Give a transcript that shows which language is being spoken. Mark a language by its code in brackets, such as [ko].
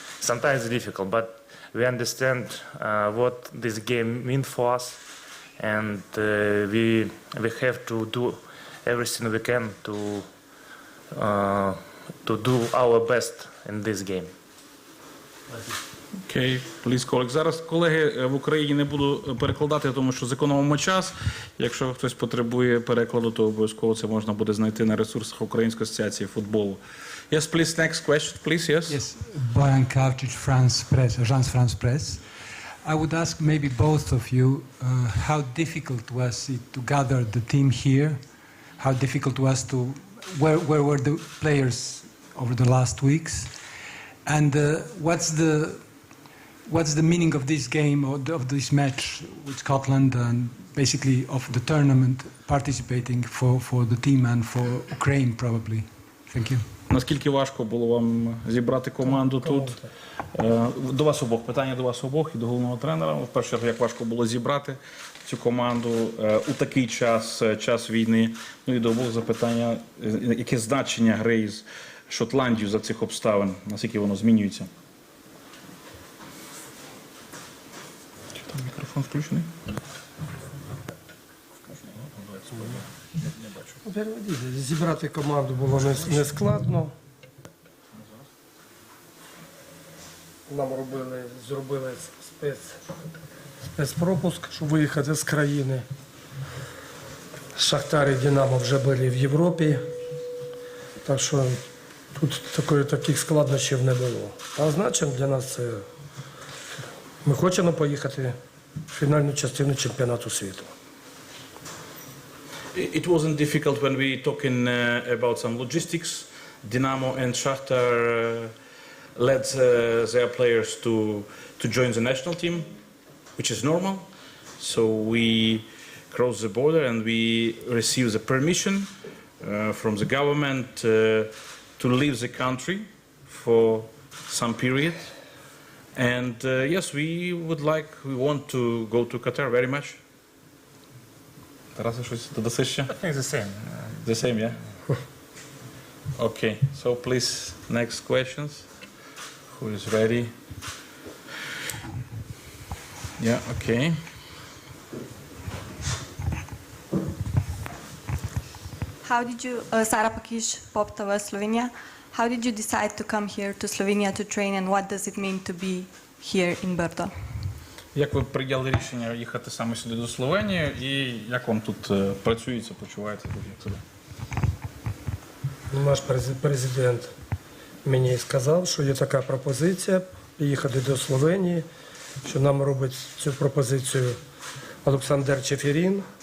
[en] Sometimes it's difficult, but we understand what this game means for us, and we have to do everything we can to do our best in this game. Окей, please, colleagues. [uk] Зараз, колеги, в Україні не буду перекладати, тому що зекономимо час. Якщо хтось потребує перекладу, то обов'язково це можна буде знайти на ресурсах Української асоціації футболу. [en] Yes, please, next question, please, yes? Yes, Bojan Kavčić, France Press, Agence France Press. I would ask maybe both of you, how difficult was it to gather the team here? How difficult was to, where were the players over the last weeks? And what's the meaning of this game, or of this match with Scotland, and basically of the tournament participating for the team and for Ukraine probably? Thank you. [uk] Наскільки важко було вам зібрати команду тут? До вас обох. Питання до вас обох і до головного тренера. В першу чергу, як важко було зібрати цю команду у такий час війни. Ну і до обох запитання, яке значення гри з Шотландією за цих обставин, наскільки воно змінюється? Чи там мікрофон включений? Зібрати команду було не складно. Нам зробили спецпропуск, щоб виїхати з країни. Шахтар і Динамо вже були в Європі, так що тут таких складнощів не було. А значить для нас це, ми хочемо поїхати в фінальну частину чемпіонату світу. [en] It wasn't difficult when we talking about some logistics. Dinamo and Shakhtar led their players to join the national team, which is normal. So we crossed the border and we received the permission from the government to leave the country for some period. And yes, we want to go to Qatar very much. [uk] Тараса, щось додаси ще? [en] I think the same. The same, yeah? Okay, so please, next questions. Who is ready? Yeah, okay. How did you, Sara Pakish, Poptava, Slovenia. How did you decide to come here to Slovenia to train, and what does it mean to be here in Brdo? [uk] Як ви прийняли рішення їхати саме сюди до Словенії, і як вам тут працюється, почуваєте тут, як себе? Наш президент мені сказав, що є така пропозиція їхати до Словенії, що нам робить цю пропозицію Олександр Чеферін.